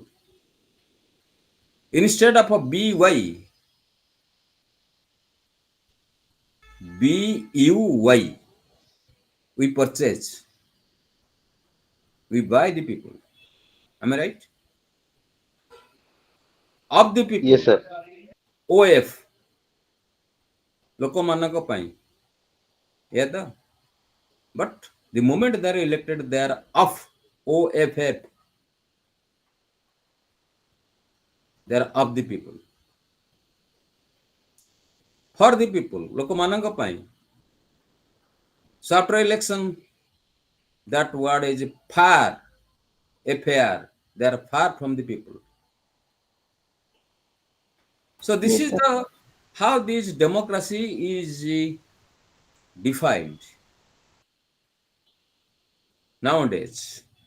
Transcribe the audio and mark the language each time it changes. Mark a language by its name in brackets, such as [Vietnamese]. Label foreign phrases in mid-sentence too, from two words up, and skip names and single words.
[English] Instead of a BUY, we purchase, we buy the people. Am I right? Of the yes, people, sir. OF, [Odia] ଲୋକମାନଙ୍କ ପାଇଁ. [English] Yeah, but the moment they are elected, they are of OFF, they are of the people. For the people, [Odia] ଲୋକମାନଙ୍କ ପାଇଁ. [English] So after election, that word is far, FAR. They are far from the people. So this Yes, is sir. the how this democracy is defined nowadays.